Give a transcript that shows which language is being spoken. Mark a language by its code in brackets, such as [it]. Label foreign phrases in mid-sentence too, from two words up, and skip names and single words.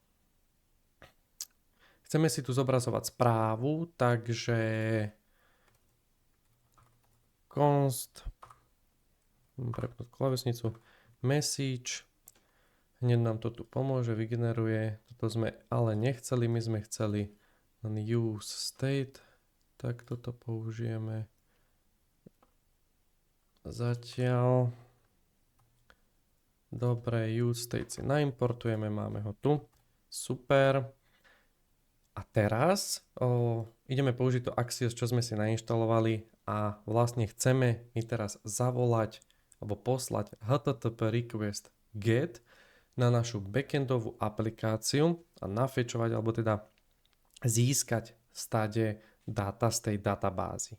[sk] Chceme si tu zobrazovať správu, takže const, prepnúť klávesnicu, message, hneď nám to tu pomôže, vygeneruje, toto sme ale nechceli, my sme chceli len [en] use state, [sk] tak toto použijeme zatiaľ. Dobre, [en] use state [sk] si naimportujeme, máme ho tu, super. A teraz ideme použiť to Axios, čo sme si nainštalovali a vlastne chceme mi teraz zavolať alebo poslať [en] HTTP request [sk] GET na našu backendovú aplikáciu a nafetchovať alebo teda získať stade dáta z tej databázy.